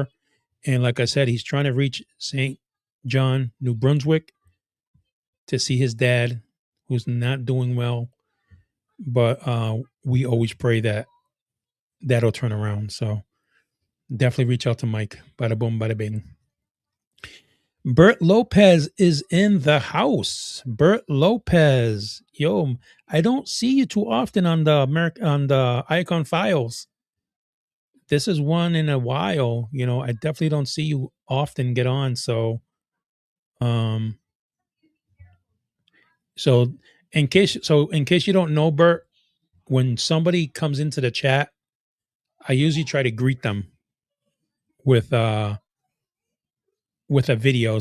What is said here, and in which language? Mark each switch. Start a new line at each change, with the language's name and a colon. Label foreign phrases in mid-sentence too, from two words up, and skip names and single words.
English: And like I said, he's trying to reach St. John, New Brunswick, to see his dad, who's not doing well. But we always pray that that'll turn around. So definitely reach out to Mike. Bada boom, bada bing. Bert Lopez is in the house. Bert Lopez, yo, I don't see you too often on the Iacon Files. This is one in a while. You know, I definitely don't see you often get on. So, so in case you don't know, Bert, when somebody comes into the chat, I usually try to greet them with a video.